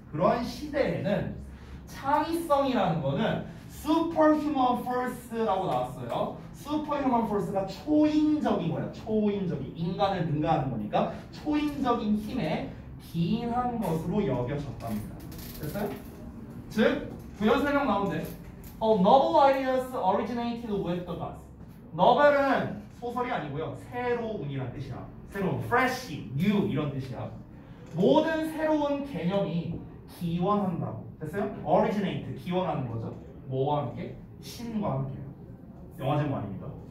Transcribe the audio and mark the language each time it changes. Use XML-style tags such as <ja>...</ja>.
<ko>그런 시대에는 창의성이라는 거는</ko> <en>superhuman force</en> <ko>라고 나왔어요.</ko> <en>superhuman force</en> <ko>가 초인적인 거야. 초인적인. 인간을 능가하는 거니까 초인적인 힘에 기인한 것으로 여겨졌답니다. 됐어요? 즉, 부연 설명 나온대.</ko> <en>Novel ideas originated with the gods.</en> <ko>novel은 소설이 아니고요. 새로운이란 뜻이야. 새로운, fresh, new 이런 뜻이야. 모든 새로운 개념이 기원한다고. 됐어요? originate, 기원하는 거죠. 뭐와 함께? 신과 함께요. 영화 제목 아닙니다.</ko>